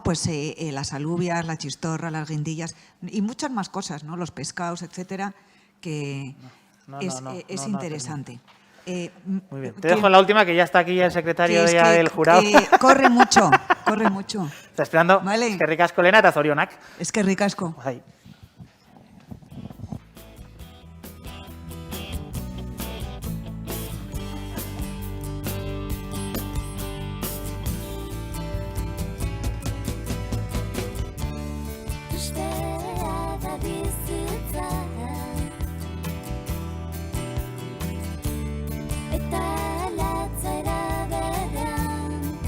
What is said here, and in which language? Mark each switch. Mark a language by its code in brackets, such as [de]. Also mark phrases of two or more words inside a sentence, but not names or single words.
[es] Pues las alubias, la chistorra, las guindillas y muchas más cosas, ¿no? Los pescados, etcétera, que es interesante. Muy bien. Te dejo la última, que ya está aquí el secretario del jurado. Corre mucho, corre mucho. Está esperando. Vale. [eu] Eskerrik asko Lena eta zorionak. Eskerrik asko. Bai. Tristea da bizitza eta latzera berean